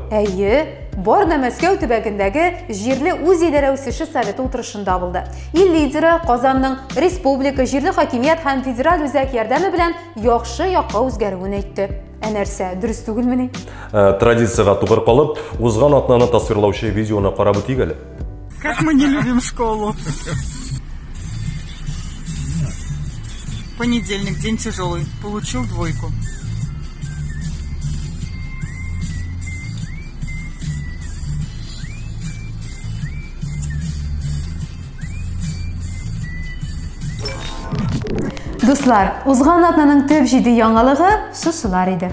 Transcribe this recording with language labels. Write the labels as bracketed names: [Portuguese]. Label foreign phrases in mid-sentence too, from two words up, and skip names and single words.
[Tatar] әйе, Борно Мәскәү төбәгендәге җирле үзидарә үсеше советы утырышында булды. Ил лидеры Казанның республика, җирле хакимият һәм федераль үзәк ярдәме белән яхшы якка үзгәрүен әйтте. Нәрсә, дөрес түгелмени? Традицияга тугры калып, узган атнаны тасвирлаучы видеоны карап үтик әле. [Russian] Как мы не любим школу. Понедельник, день тяжелый. Получил 2. [Tatar] Дуслар, узган атнаның төп җиде яңалыгы шушылар иде.